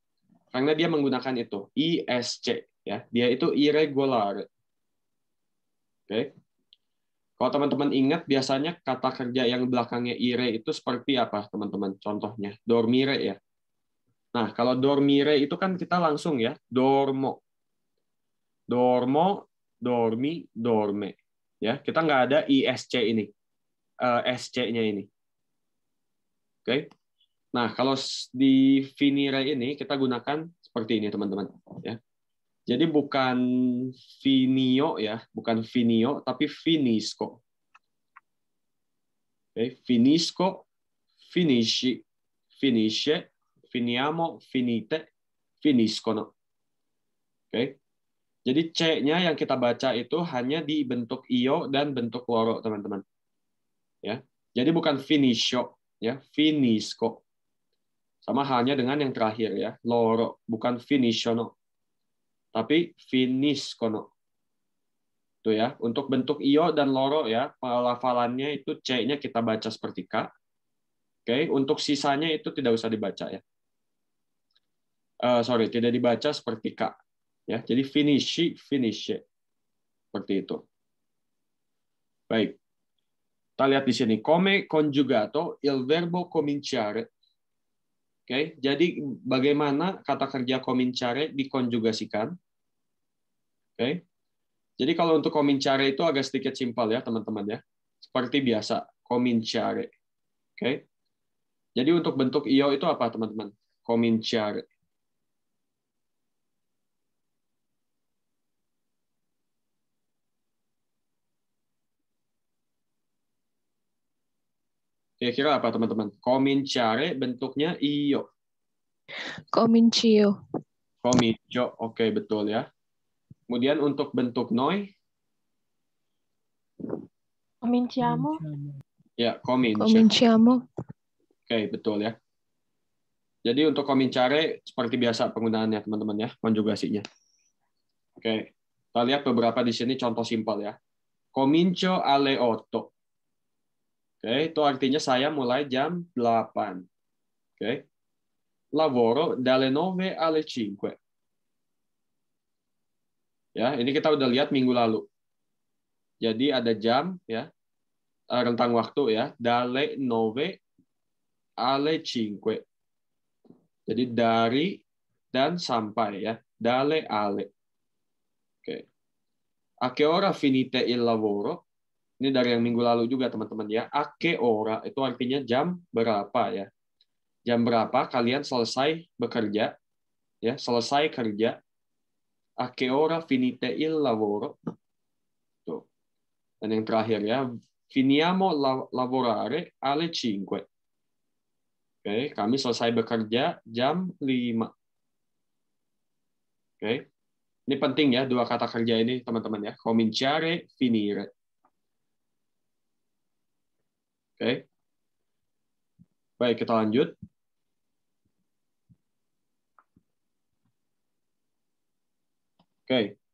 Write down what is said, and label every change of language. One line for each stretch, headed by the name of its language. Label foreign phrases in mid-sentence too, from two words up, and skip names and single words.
Indonesian: Karena dia menggunakan itu ISC ya. Dia itu irregular. Oke. Kalau teman-teman ingat biasanya kata kerja yang belakangnya ire itu seperti apa, teman-teman? Contohnya dormire ya. Nah, kalau dormire itu kan kita langsung ya,
Italian: dormo. Dormo, dormi, dorme.
Indonesian: Ya, kita nggak ada ISC ini. SC-nya ini. Oke. Nah, kalau di finire ini kita gunakan seperti ini, teman-teman, ya. Jadi bukan finio ya, bukan finio tapi finisco. Oke,
Italian: finisco, finisci, finisce, finiamo, finite, finiscono.
Indonesian: Oke. Jadi C-nya yang kita baca itu hanya di bentuk io dan bentuk loro, teman-teman. Ya. Jadi bukan finiscio, ya, finisco. Sama halnya dengan yang terakhir ya, loro, bukan finiscono. Tapi finiscono. Itu ya, untuk bentuk io dan loro ya, pelafalannya itu C-nya kita baca seperti K. Oke, untuk sisanya itu tidak usah dibaca ya. Tidak dibaca seperti K. Ya, jadi
Italian: finisci, finisce.
Indonesian: Seperti itu. Baik. Kita lihat di sini,
Italian: come conjugato il verbo cominciare.
Indonesian: Oke, jadi bagaimana kata kerja cominciare dikonjugasikan? Oke. Jadi kalau untuk cominciare itu agak sedikit simpel ya, teman-teman ya. Seperti biasa, cominciare. Oke. Jadi untuk bentuk io itu apa, teman-teman?
Italian: Cominciare.
Indonesian: Kira-kira apa, teman-teman? Cominciare bentuknya io.
Italian: Comincio. Comincio,
Indonesian: oke, betul ya. Kemudian untuk bentuk noi.
Italian: Cominciamo.
Indonesian: Ya, comincio.
Italian: Cominciamo.
Indonesian: Oke, betul ya. Jadi untuk cominciare seperti biasa penggunaannya, teman-teman ya, konjugasinya. Oke, kita lihat beberapa di sini contoh simpel ya.
Italian: Comincio alle 8.
Indonesian: Oke, itu artinya saya mulai jam 8. Oke.
Italian: Lavoro dalle 9 alle 5.
Indonesian: Ya, ini kita udah lihat minggu lalu. Jadi ada jam ya, rentang waktu ya,
Italian: dalle 9 alle 5.
Indonesian: Jadi dari dan sampai ya,
Italian: dalle alle.
Indonesian: Oke.
Italian: A che ora finite il lavoro?
Indonesian: Ini dari yang minggu lalu juga, teman-teman ya.
Italian: A che ora
Indonesian: itu artinya jam berapa ya. Jam berapa kalian selesai bekerja? Ya, selesai kerja.
Italian: A che ora finite il lavoro?
Indonesian: Tuh. Dan yang terakhir ya,
Italian: finiamo lavorare alle 5.
Indonesian: Oke, kami selesai bekerja jam 5. Oke. Ini penting ya, dua kata kerja ini, teman-teman ya.
Italian: Cominciare, finire.
Indonesian: Oke. Baik, kita lanjut. Oke.